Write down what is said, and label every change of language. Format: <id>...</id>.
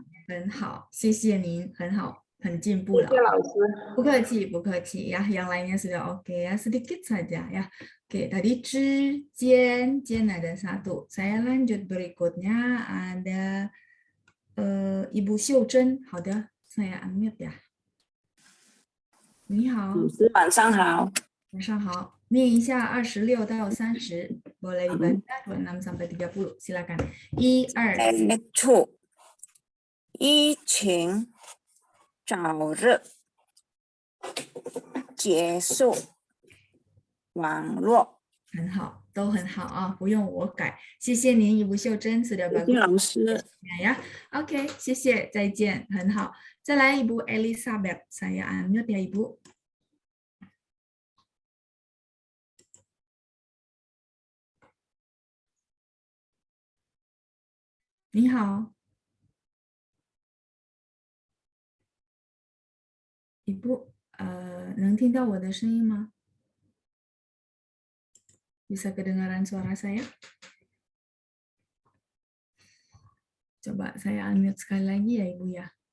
<zh>很好，谢谢您，很好，很进步了。谢谢老师。不客气，不客气ya.</zh> <id>Yang lainnya sudah oke ya, sedikit saja ya. Oke, tadi 之间 间 ada satu. Saya lanjut berikutnya ada Ibu 秀珍。</id> <zh>好的，</zh> <id>saya unmute ya.</id> <zh>你好，老师晚上好。晚上好。念一下26到30,</zh> <id>boleh dibaca 26 sampai 30. Silakan. 1, 2,</id> <zh>没错，疫情早日结束，网络。很好，都很好啊，不用我改。谢谢您，Ibu 秀珍，sudah 谢谢</zh> <id>bagus</id> <zh>老师。</zh> <id>ya. Oke,</id> <zh>谢谢，再见，很好。再来</zh> <id>Ibu Elizabeth, saya unmute ya Ibu.</id> <zh>你好，Ibu, 能听到我的声音吗？</zh> <id>Bisa kedengaran suara saya? Coba saya unmute sekali lagi ya Ibu ya.</id>